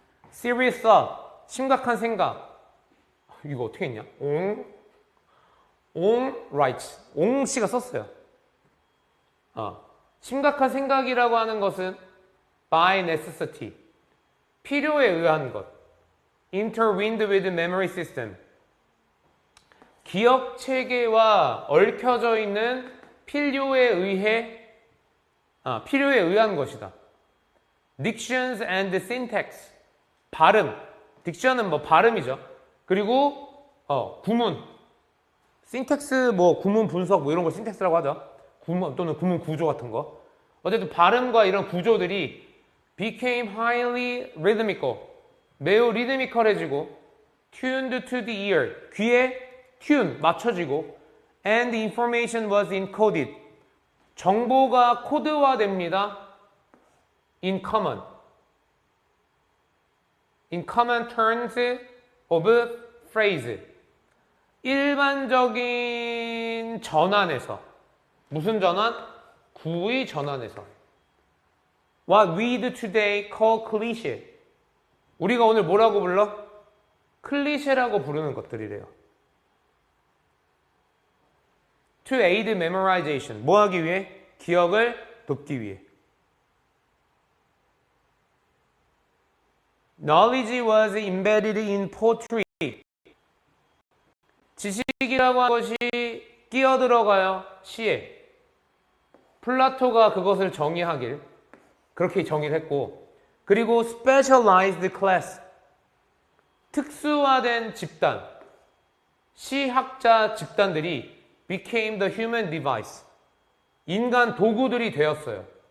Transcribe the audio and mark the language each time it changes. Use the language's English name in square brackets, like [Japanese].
[English] serious thought. [Korean] 심각한 생각. 이거 어떻게 했냐? 옹 writes. 옹 씨가 썼어요. 심각한 생각이라고 하는 것은 [English] by necessity. [Korean] 필요에 의한 것. [English] intertwined with memory system. [Korean] 기억 체계와 얽혀져 있는 필요에 의한 것이다. [English] dictions and syntax. [Korean] 발음. 딕션은 뭐 발음이죠. 그리고 구문. syntax 뭐 구문 분석 뭐 이런 걸 syntax라고 하죠. 구문 또는 구문 구조 같은 거. 어쨌든 발음과 이런 구조들이 [English] became highly rhythmical. [Korean] 매우 리드미컬해지고 [English] tuned to the ear. [Korean] 귀에 tune 맞춰지고 [English] and information was encoded. [Korean] 정보가 코드화됩니다. [English] in common terms of phrase. [Korean] 일반적인 전환에서. 무슨 전환? 구의 전환에서. [English] What we today call cliché. [Korean] 우리가 오늘 뭐라고 불러? 클리셰라고 부르는 것들이래요. [English] To aid memorization. [Korean] 뭐 하기 위해? 기억을 돕기 위해. [English] Knowledge was embedded in poetry. [Korean] 지식이라고 하는 것이 끼어들어가요. 시에. 플라토가 그것을 정의하길 그렇게 정의를 했고, 그리고 [English] specialized class. [Korean] 특수화된 집단. 시학자 집단들이 [English] became the human device. [Korean] 인간 도구들이 되었어요.